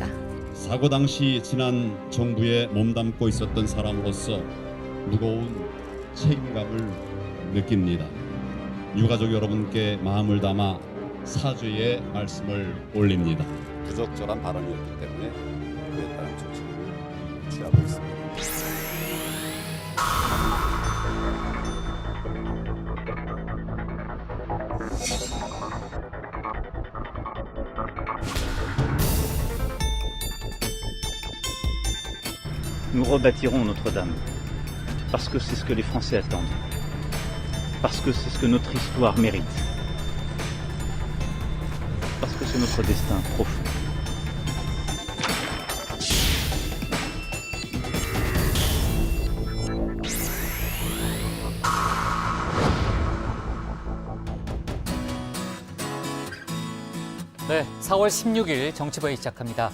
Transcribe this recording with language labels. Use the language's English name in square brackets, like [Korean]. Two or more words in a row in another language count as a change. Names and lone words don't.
[Korean] 사고 당시 지난 정부에 몸담고 있었던 사람으로서 무거운 책임감을 느낍니다. 유가족 여러분께 마음을 담아 사죄의 말씀을 올립니다. 부적절한 발언이었기 때문에 그에 따른 조치를 취하고 있습니다. [French] Nous rebâtirons Notre-Dame, parce que c'est ce que les Français attendent, parce que c'est ce que notre histoire mérite, parce que c'est notre destin profond. [Korean] 네, 4월 16일 정치부회 시작합니다.